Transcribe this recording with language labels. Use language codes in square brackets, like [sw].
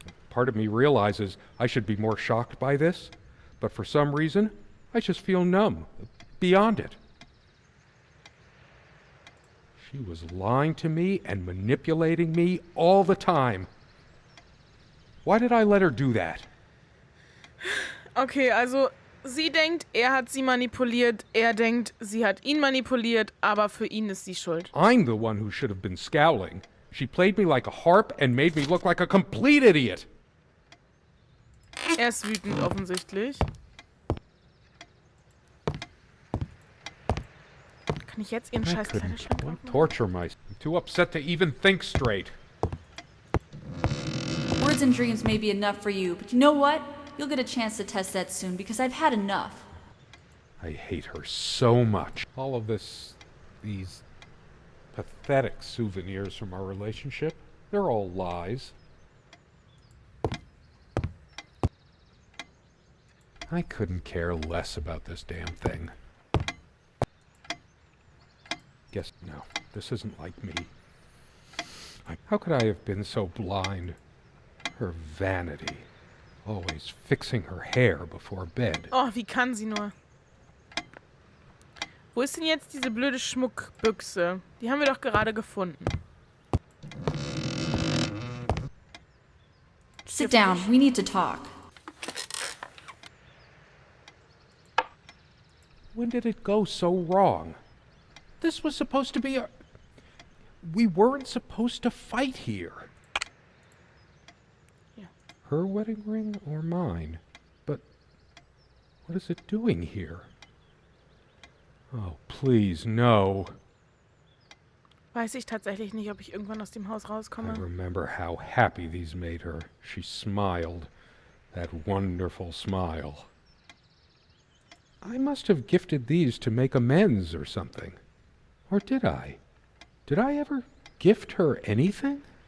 [en] Part of me realizes I should be more shocked by this, but for some reason, I just feel numb, beyond it. She was lying to me and manipulating me all the time. Why did I let her do that? [de] Okay, also sie denkt, er hat sie manipuliert, er denkt, sie hat ihn manipuliert, aber für ihn ist sie schuld. [en] I'm the one who should have been scowling. She played me like a harp and made me look like a complete idiot. [de] Er ist wütend offensichtlich. Kann ich jetzt ihren [en] I [de] scheiß [en] couldn't [de] Kleiderschrank aufmachen? [en] torture myself. I'm too upset to even think straight. Words and dreams may be enough for you, but you know what? You'll get a chance to test that soon, because I've had enough. I hate her so much. All of these pathetic souvenirs from our relationship, they're all lies. I couldn't care less about this damn thing. Guess no, this isn't like me. How could I have been so blind? Her vanity. Always fixing her hair before bed. [de] Oh, wie kann sie nur? Wo ist denn jetzt diese blöde Schmuckbüchse? Die haben wir doch gerade gefunden. [en] Sit down, we need to talk. When did it go so wrong? This was supposed to be a... We weren't supposed to fight here. Yeah. Her wedding ring or mine? But what is it doing here? Oh, please, no. [de] Weiß ich tatsächlich nicht, ob ich irgendwann aus dem Haus [en] I [de] rauskomme. [en] remember how happy these made her. She smiled. That wonderful smile. I must have gifted these to make amends or something. Or did I? Did I ever gift her anything?